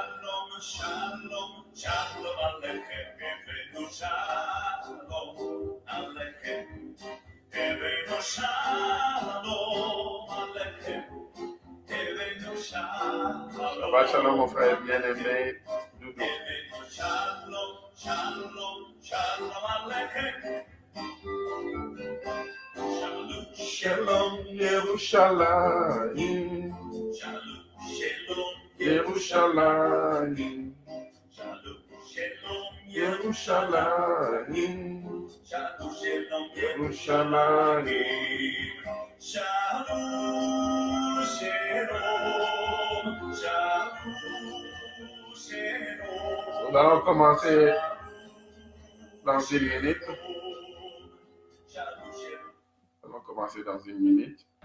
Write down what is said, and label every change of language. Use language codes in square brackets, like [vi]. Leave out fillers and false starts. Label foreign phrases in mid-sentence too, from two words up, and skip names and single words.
[he] שבת שלום, [fr] mon frère bien-aimé Doudou. [he] שלום ירושלים. Yerushalayim. Yerushalayim. Yerushalayim. [fr] Nous allons commencer dans une minute. Nous allons commencer dans une minute.